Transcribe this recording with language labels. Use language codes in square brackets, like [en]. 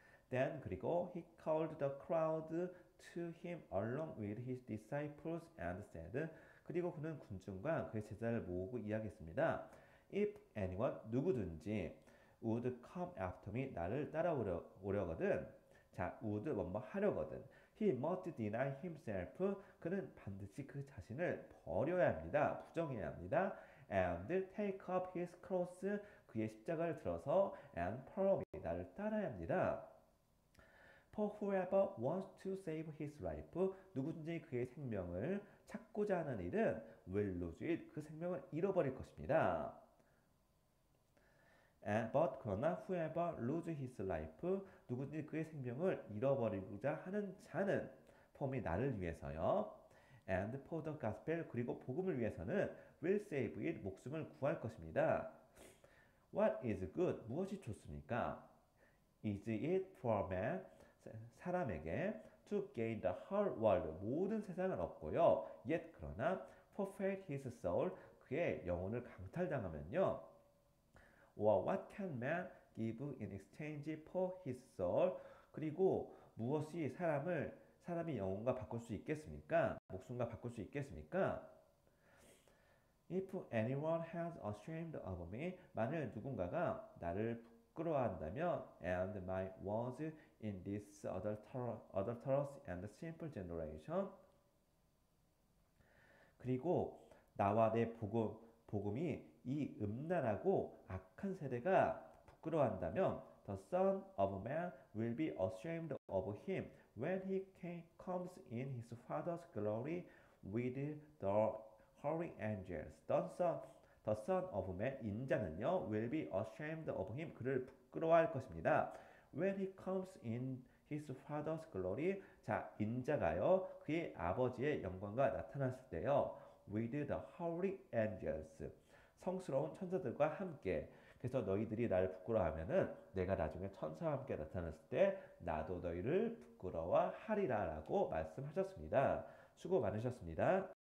[en] Then 그리고 he called the crowd to him along with his disciples and said. [ko] 그리고 그는 군중과 그의 제자를 모으고 이야기했습니다. [en] If anyone, [ko] 누구든지 [en] would come after me, [ko] 나를 따라오려거든. 자, would 뭐뭐 하려거든. [en] He must deny himself. [ko] 그는 반드시 그 자신을 버려야 합니다. 부정해야 합니다. [en] And take up his cross. [ko] 그의 십자가를 들어서 [en] and follow me. [ko] 나를 따라야 합니다. [en] For whoever wants to save his life, [ko] 누구든지 그의 생명을 찾고자 하는 일은 [en] will lose it. [ko] 그 생명을 잃어버릴 것입니다. [en] But [ko] 그러나 [en] whoever lose his life, [ko] 누구든지 그의 생명을 잃어버리고자 하는 자는 [en] for me, [ko] 나를 위해서요. [en] And for the gospel, [ko] 그리고 복음을 위해서는 [en] will save it, [ko] 목숨을 구할 것입니다. [en] What is good? [ko] 무엇이 좋습니까? [en] Is it for man? [ko] 사람에게 [en] to gain the whole world, [ko] 모든 세상을 얻고요. [en] Yet [ko] 그러나 [en] forfeit his soul, [ko] 그의 영혼을 강탈당하면요. [en] Or what can man give in exchange for his soul? [ko] 그리고 무엇이 사람이 영혼과 바꿀 수 있겠습니까? 목숨과 바꿀 수 있겠습니까? [en] If anyone has ashamed of me, [ko] 만일 누군가가 나를 부끄러워한다면, [en] and my words in this adulterous and sinful generation, [ko] 그리고 나와 내 복음이 이 음란하고 악한 세대가 부끄러워한다면, [en] the Son of Man will be ashamed of him when he comes in his Father's glory with the holy angels. The Son of Man, [ko] 인자는요, [en] will be ashamed of him, [ko] 그를 부끄러워할 것입니다. [en] When he comes in his Father's glory, [ko] 자, 인자가요, 그의 아버지의 영광과 나타났을 때요, [en] with the holy angels, [ko] 성스러운 천사들과 함께. 그래서 너희들이 나를 부끄러워하면은 내가 나중에 천사와 함께 나타났을 때 나도 너희를 부끄러워하리라 라고 말씀하셨습니다. 수고 많으셨습니다.